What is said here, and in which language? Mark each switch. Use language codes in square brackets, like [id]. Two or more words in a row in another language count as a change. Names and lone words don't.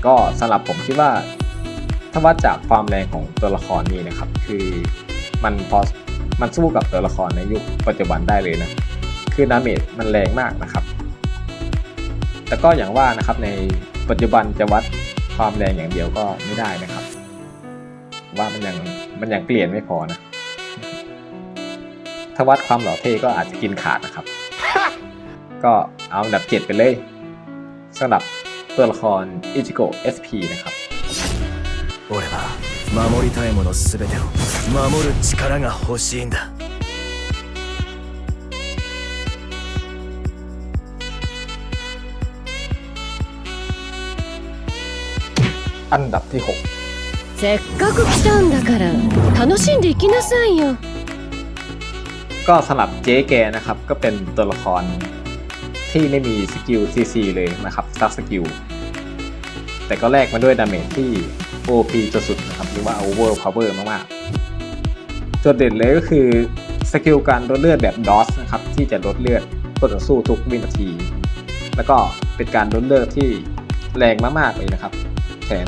[th] ก็สำหรับผมคิดว่าถ้าวัดจากความแรงของตัวละครนี้นะครับคือมันสู้กับตัวละครในยุคปัจจุบันได้เลยนะคือดาเมจมันแรงมากนะครับแต่ก็อย่างว่านะครับในปัจจุบันจะวัดความแรงอย่างเดียวก็ไม่ได้นะครับว่ามันยังเปลี่ยนไม่พอนะ ถ้าวัดความหล่อเท่ก็อาจจะกินขาดนะครับ ก็เอาอันดับ7ไปเลยสำหรับตัวละครอิจิโกะ SP นะครับ [ja] 俺は守りたいものすべてを守る力が欲しいんだ [th] อันดับที่ [ja] せっかく来たんだから楽しんでいきなさいよ [th] 6 ก็สำหรับเจ๊แกนะครับก็เป็นตัวละครที่ไม่มีสกิล CC เลยนะครับซักสกิลแต่ก็แลกมาด้วยดาเมจที่ OP สุดๆนะครับหรือว่า Overpower มากๆจุดเด่นเลยก็ คือสกิลการลดเลือดแบบ DOS นะครับที่จะลดเลือดคู่ต่อสู้ทุกวินาทีแล้วก็เป็นการลดเลือดที่แรงมากๆเลยนะครับแถม